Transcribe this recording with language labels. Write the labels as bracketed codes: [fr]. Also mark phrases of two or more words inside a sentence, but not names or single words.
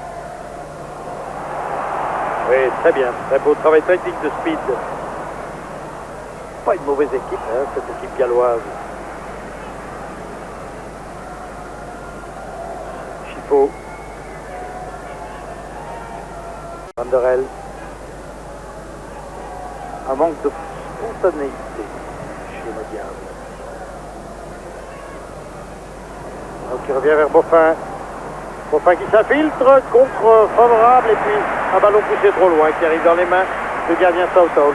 [fr] Oui, très bien. Très beau travail technique de Speed. pas une mauvaise équipe, hein, cette équipe galloise. Chifo. Van der El. Un manque de spontanéité chez le Diable. Donc il revient vers Boffin. Boffin qui s'infiltre, contre favorable et puis un ballon poussé trop loin qui arrive dans les mains du gardien Southall.